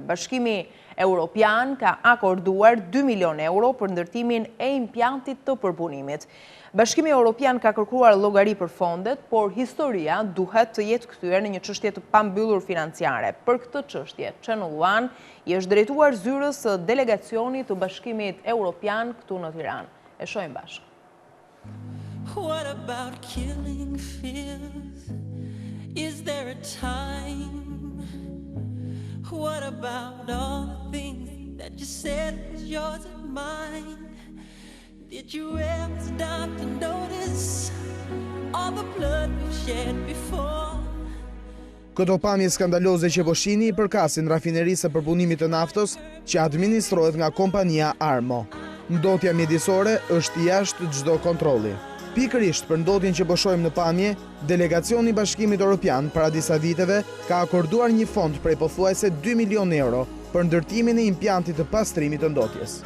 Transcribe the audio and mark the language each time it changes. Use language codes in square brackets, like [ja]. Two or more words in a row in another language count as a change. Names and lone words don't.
[sq] Bashkimi Europian ka akorduar 2 milion euro për ndërtimin e impjantit të përpunimit. Bashkimi Europian ka kërkuar llogari për fondet, por historia duhet të jetë kthyer në një çështje të pambyllur financiare. Për këtë çështje, Channel One i është drejtuar zyrës së delegacionit të Bashkimit Europian këtu në Tiranë. E shohim bashkë. [en] What about killing fears? Is there a time? What about all the things that you said was yours and mine? Did you ever stop to notice all the blood we've shed before? [sq] Këto pamje skandaloze që Boshini i përkasin rafinerisë së përpunimit të naftës që administrohet nga kompania Armo. Ndotja mjedisore është jashtë çdo kontrolli. Pikërisht për ndotjen që po shohim në pamje, delegacioni i Bashkimit Evropian para disa viteve ka akorduar një fond prej pothuajse 2 milion euro për ndërtimin e impjantit të pastrimit të ndotjes.